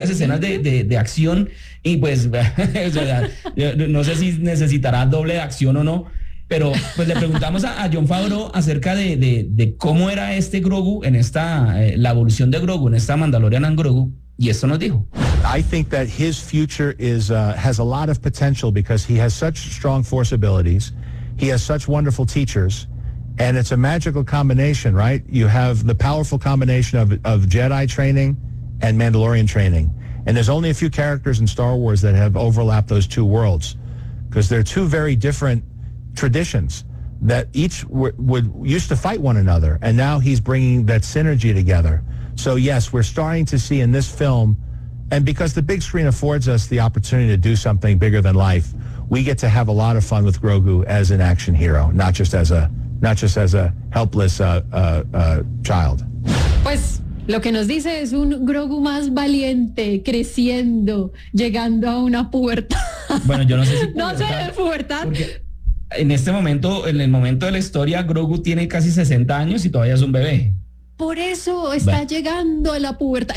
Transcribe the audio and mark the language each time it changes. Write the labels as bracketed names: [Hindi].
[Spanish] Las escenas de acción, y pues o sea, no sé si necesitará doble de acción o no, pero pues le preguntamos a Jon Favreau acerca de cómo era este Grogu en esta la evolución de Grogu en esta Mandalorian and Grogu, y esto nos dijo. [English] I think that his future is has a lot of potential because he has such strong force abilities, he has such wonderful teachers, and it's a magical combination, right? You have the powerful combination of Jedi training and Mandalorian training. And there's only a few characters in Star Wars that have overlapped those two worlds, because they're two very different traditions that each would used to fight one another, and now he's bringing that synergy together. So yes, we're starting to see in this film, and because the big screen affords us the opportunity to do something bigger than life, we get to have a lot of fun with Grogu as an action hero, not just as a helpless child. [Spanish] Pues lo que nos dice es un Grogu más valiente, creciendo, llegando a una pubertad. Bueno, yo no sé si pubertad. Porque en este momento, en el momento de la historia, Grogu tiene casi 60 años y todavía es un bebé. Por eso está llegando a la pubertad.